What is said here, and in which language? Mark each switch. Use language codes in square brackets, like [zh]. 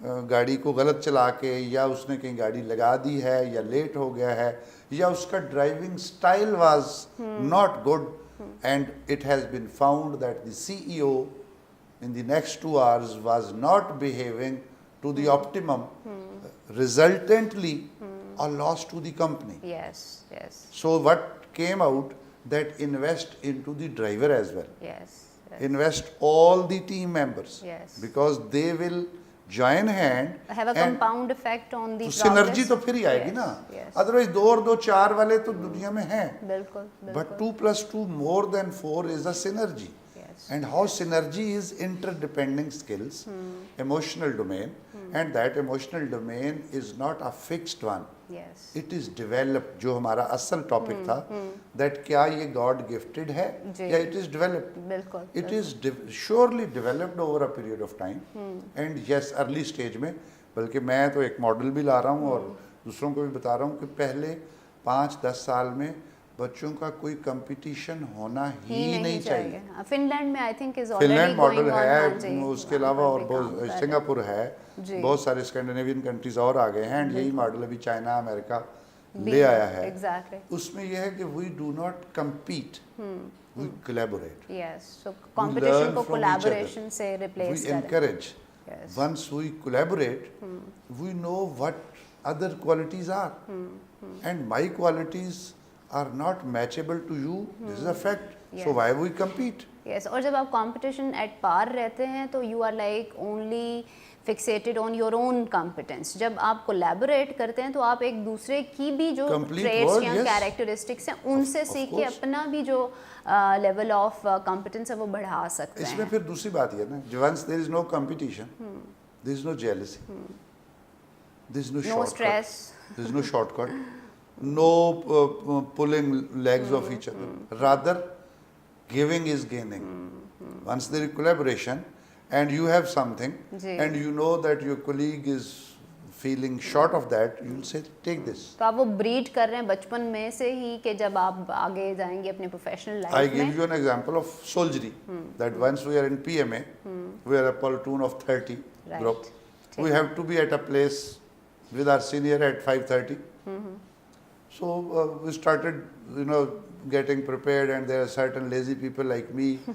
[ur] گاڑی کو غلط چلا کے, یا اس نے کہیں گاڑی لگا دی ہے, یا لیٹ ہو گیا ہے, یا اس کا driving style [en] Was not good, and it has been found that the CEO in the next 2 hours was not behaving to the optimum, resultantly a loss to the company. Yes. So what came out, that invest into the driver as well. Yes. Invest all the team members. Yes. Because they will join hand. Have a compound effect on the progress. [ur] synergy تو پھر ہی آئے گی نا. Otherwise 2 اور 2 4 والے تو دنیا میں ہیں. بالکل. [en] But 2 + 2 more than 4 is a synergy. And how synergy is interdependent skills, emotional domain, and that emotional domain is not a fixed one. Yes. It is developed. [ur] جو ہمارا اصل ٹاپک تھا, that کیا یہ God gifted ہے یا [en] it is developed. [ur] بالکل. [en] It is surely developed over a period of time. [ur] And yes, early stage میں, بلکہ میں تو ایک ماڈل بھی لا رہا ہوں اور دوسروں کو بھی بتا رہا ہوں کہ پہلے 5-10 سال میں بچوں کا کوئی کمپٹیشن ہونا ہی نہیں چاہیے. فن لینڈ میں [en] I think is [ur] fun land model ہے, اس کے علاوہ اور سنگاپور ہے, بہت سارے اسکینڈینیوین کنٹریز اور آ گئے ہیں, اینڈ یہی ماڈل ابھی چائنا امریکہ لے آیا ہے. اس میں یہ ہے کہ [en] We do not compete, we collaborate. [ur] So competition کو کولیبوریشن سے replace [en] We encourage. Once we collaborate we know what other qualities are, and my qualities are not matchable to you. This is a fact. So why we compete? Yes. [ur] اور جب آپ competition at par رہتے ہیں تو [en] You are like only fixated on your own competence. [ur] جب آپ collaborate کرتے ہیں تو آپ ایک دوسرے کی بھی جو ٹریٹس یا کیریکٹرسٹکس ہیں ان سے سیکھ کے اپنا بھی جو لیول آف کمپٹنس ہے وہ بڑھا سکتے ہیں. اس میں پھر دوسری بات یہ نا, [en] Once there is no competition, there is no jealousy, there is no stress, there is no shortcut, no pulling legs of each other. Rather, giving is gaining. Once there is collaboration and you have something and you know that your colleague is feeling short of that, you will say, take this. [ur] تو آپ وہ bread کر رہے ہیں بچپن میں سے ہی کہ جب آپ آگے جائیں گے اپنے پروفیشنل لائف میں. [en] I give you an example of soldiery. That once we are in PMA, we are a platoon of 30 group. We have to be at a place with our senior at 5:30. So we started, getting prepared, and there are certain lazy people like me.